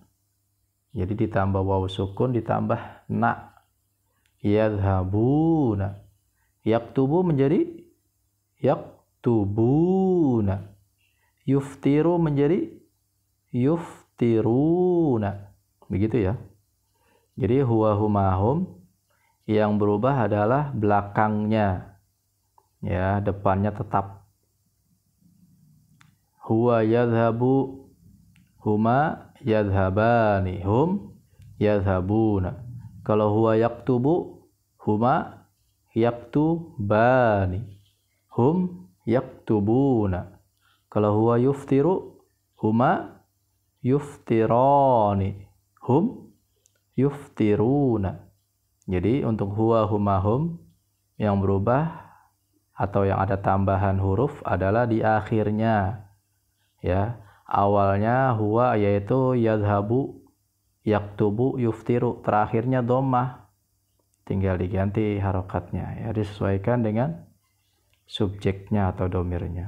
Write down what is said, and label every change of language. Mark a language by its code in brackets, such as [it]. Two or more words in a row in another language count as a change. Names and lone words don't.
[id] Jadi ditambah [ar] واو سكون [id] ditambah na, yadhhabuna. Yaktubu menjadi yaktubuna. Yuftiru menjadi yuftiruna. yuftiruna. Begitu ya. Jadi [ar] هو هما هم [id] yang berubah adalah belakangnya. Ya, depannya tetap. [ar] هو يذهب، هما يذهبان، هم يذهبون. Kalau هو يكتب، هما يكتبان، هم يكتبون. Kalau هو يفطر، هما يفطران، هم يفطرون. [id] Jadi untuk [ar] هو هما هم [id] yang berubah atau yang ada tambahan huruf adalah di akhirnya. Ya, awalnya huwa yaitu [ar] يذهب، يكتب، يفطر, [id] terakhirnya dhammah. Tinggal diganti harokatnya, ya disesuaikan dengan subjeknya atau domirnya.